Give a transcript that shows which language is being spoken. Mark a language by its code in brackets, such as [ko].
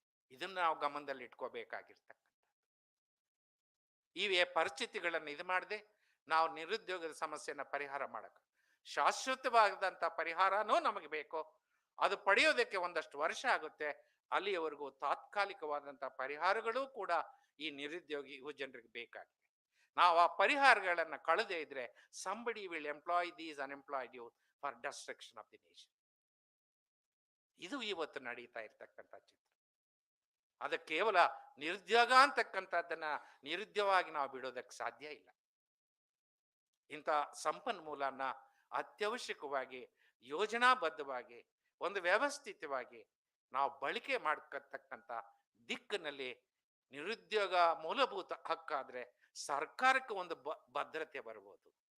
[kn] ಇದನ್ನ ನಾವು ಗಮನದಲ್ಲಿ ಇಟ್ಕೋಬೇಕಾಗಿರ್ತಕ್ಕಂಥ ಈ ಪರಿಸ್ಥಿತಿಗಳನ್ನು ಇದು ಮಾಡದೆ ನಾವು ನಿರುದ್ಯೋಗದ ಸಮಸ್ಯೆನ ಪರಿಹಾರ ಮಾಡಕ್ಕೆ ಶಾಶ್ವತವಾದಂಥ ಪರಿಹಾರನೂ ನಮಗೆ ಬೇಕು. ಅದು ಪಡೆಯೋದಕ್ಕೆ ಒಂದಷ್ಟು ವರ್ಷ ಆಗುತ್ತೆ. ಅಲ್ಲಿಯವರೆಗೂ ತಾತ್ಕಾಲಿಕವಾದಂಥ ಪರಿಹಾರಗಳು ಕೂಡ ಈ ನಿರುದ್ಯೋಗಿ ಯುವ ಜನರಿಗೆ ಬೇಕಾಗಿದೆ. ನಾವು ಆ ಪರಿಹಾರಗಳನ್ನು ಕಳೆದೇ ಇದ್ರೆ [en] somebody will employ these unemployed youth for destruction of the nation. [kn] ಇದು ಇವತ್ತು ನಡೀತಾ ಇರ್ತಕ್ಕಂಥ ಚಿತ್ರ. ಅದು ಕೇವಲ ನಿರುದ್ಯೋಗ ಅಂತಕ್ಕಂಥದ್ದನ್ನ ನಿರುದ್ಯೋಗವಾಗಿ ನಾವು ಬಿಡೋದಕ್ಕೆ ಸಾಧ್ಯ ಇಲ್ಲ. ಇಂಥ ಸಂಪನ್ಮೂಲನ ಅತ್ಯವಶ್ಯಕವಾಗಿ ಯೋಜನಾಬದ್ಧವಾಗಿ ಒಂದು ವ್ಯವಸ್ಥಿತವಾಗಿ ನಾವು ಬಳಕೆ ಮಾಡ್ಕೊತಕ್ಕಂಥ ದಿಕ್ಕಿನಲ್ಲಿ ನಿರುದ್ಯೋಗ ಮೂಲಭೂತ ಹಕ್ಕಾದ್ರೆ ಸರ್ಕಾರಕ್ಕೆ ಒಂದು ಭದ್ರತೆ ಬರ್ಬೋದು.